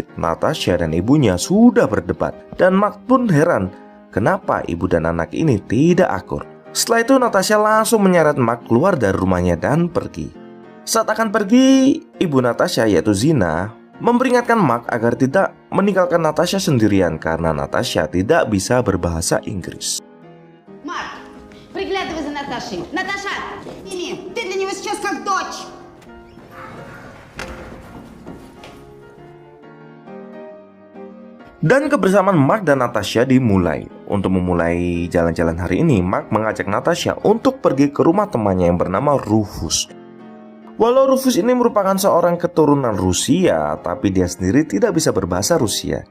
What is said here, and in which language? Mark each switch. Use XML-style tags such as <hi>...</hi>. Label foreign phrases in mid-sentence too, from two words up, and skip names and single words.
<id>Natasha dan ibunya sudah berdebat, dan Mark pun heran kenapa ibu dan anak ini tidak akur. Setelah itu Natasha langsung menyeret Mark keluar dari rumahnya dan pergi. Saat akan pergi, ibu Natasha yaitu Zina memperingatkan Mark agar tidak meninggalkan Natasha sendirian karena Natasha tidak bisa berbahasa Inggris.</id> <ru>Марк, приглядывай за Наташей. Наташа, Мими, ты для него сейчас как дочь.</ru> <id>Dan kebersamaan Mark dan Natasha dimulai. Untuk memulai jalan-jalan hari ini, Mark mengajak Natasha untuk pergi ke rumah temannya yang bernama Rufus. Walau Rufus ini merupakan seorang keturunan Rusia, tapi dia sendiri tidak bisa berbahasa Rusia.</id>